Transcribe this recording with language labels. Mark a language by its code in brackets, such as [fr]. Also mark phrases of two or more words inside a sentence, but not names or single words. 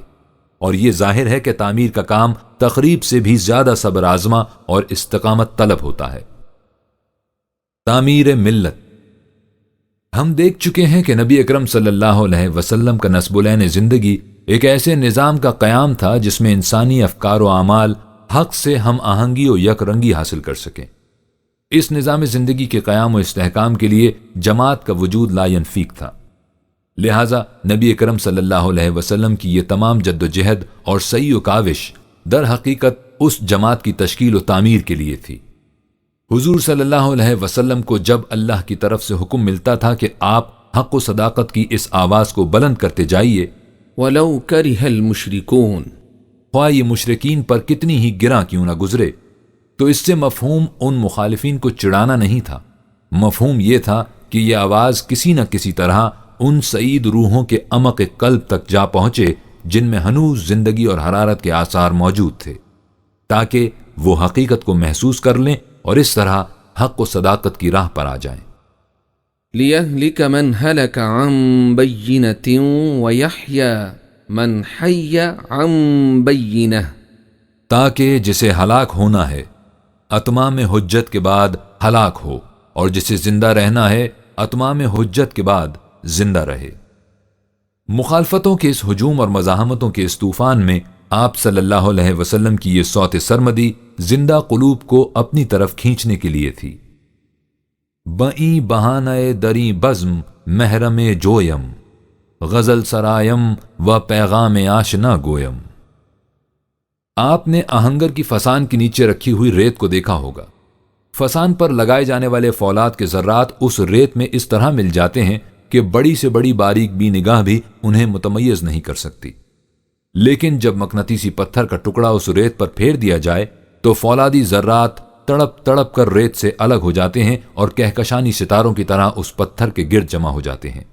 [ur] اور یہ ظاہر ہے کہ تعمیر کا کام تقریب سے بھی زیادہ صبر آزما اور استقامت طلب ہوتا ہے۔ تعمیر ملت۔ ہم دیکھ چکے ہیں کہ نبی اکرم صلی اللہ علیہ وسلم کا نصب العین زندگی ایک ایسے نظام کا قیام تھا جس میں انسانی افکار و اعمال حق سے ہم آہنگی و یک رنگی حاصل کر سکیں۔ اس نظام زندگی کے قیام و استحکام کے لیے جماعت کا وجود لا ینفیک تھا۔ لہٰذا نبی اکرم صلی اللہ علیہ وسلم کی یہ تمام جد و جہد اور سعی و کاوش در حقیقت اس جماعت کی تشکیل و تعمیر کے لیے تھی۔ حضور صلی اللہ علیہ وسلم کو جب اللہ کی طرف سے حکم ملتا تھا کہ آپ حق و صداقت کی اس آواز کو بلند کرتے جائیے، [ar] وَلَوْ كَرِهَ الْمُشْرِكُونَ، [ur] خواہ یہ مشرکین پر کتنی ہی گراں کیوں نہ گزرے، تو اس سے مفہوم ان مخالفین کو چڑھانا نہیں تھا، مفہوم یہ تھا کہ یہ آواز کسی نہ کسی طرح ان سعید روحوں کے عمق قلب تک جا پہنچے جن میں ہنوز زندگی اور حرارت کے آثار موجود تھے، تاکہ وہ حقیقت کو محسوس کر لیں اور اس طرح حق و صداقت کی راہ پر آ جائیں۔ [ar] لِيَهْلِكَ مَنْ هَلَكَ عَنْ بَيِّنَةٍ وَيَحْيَى مَنْ حَيَّ عَنْ بَيِّنَةٍ، [ur] تاکہ جسے ہلاک ہونا ہے اتمام حجت کے بعد ہلاک ہو، اور جسے زندہ رہنا ہے اتمام حجت کے بعد زندہ رہے۔ مخالفتوں کے اس ہجوم اور مزاحمتوں کے اس طوفان میں آپ صلی اللہ علیہ وسلم کی یہ صوت سرمدی زندہ قلوب کو اپنی طرف کھینچنے کے لیے تھی۔ [fa] بئیں بہانہ دری بزم محرم جویم، غزل سرایم و پیغام آشنا گویم۔ [ur] آپ نے آہنگر کی فسان کے نیچے رکھی ہوئی ریت کو دیکھا ہوگا۔ فسان پر لگائے جانے والے فولاد کے ذرات اس ریت میں اس طرح مل جاتے ہیں کہ بڑی سے بڑی باریک بھی نگاہ بھی انہیں متمیز نہیں کر سکتی، لیکن جب مقناطیسی پتھر کا ٹکڑا اس ریت پر پھیر دیا جائے تو فولادی ذرات تڑپ تڑپ کر ریت سے الگ ہو جاتے ہیں اور کہکشانی ستاروں کی طرح اس پتھر کے گرد جمع ہو جاتے ہیں۔